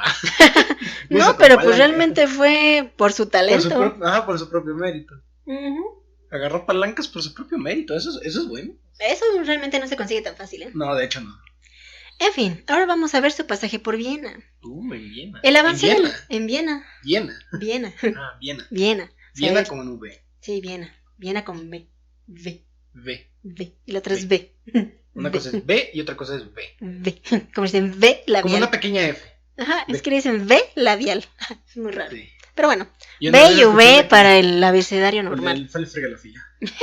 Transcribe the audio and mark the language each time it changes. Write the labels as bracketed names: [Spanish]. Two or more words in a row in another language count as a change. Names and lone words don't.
[Spanish] No, pero pues realmente fue por su talento. Por su propio mérito. Agarró palancas por su propio mérito. Eso es bueno. Eso realmente no se consigue tan fácil, ¿eh? No, de hecho no. En fin, ahora vamos a ver su pasaje por Viena. En Viena. El avance en Viena. Viena. Viena. Viena. Viena. Viena con un V. Sí, Viena. Viena con B. V. Y la otra es B. Una cosa es B y otra cosa es V. V. Como dicen V labial. Como una pequeña F. Es que dicen V labial. Es muy raro. Sí. Pero bueno, B y V para el abecedario normal. El fregalafía.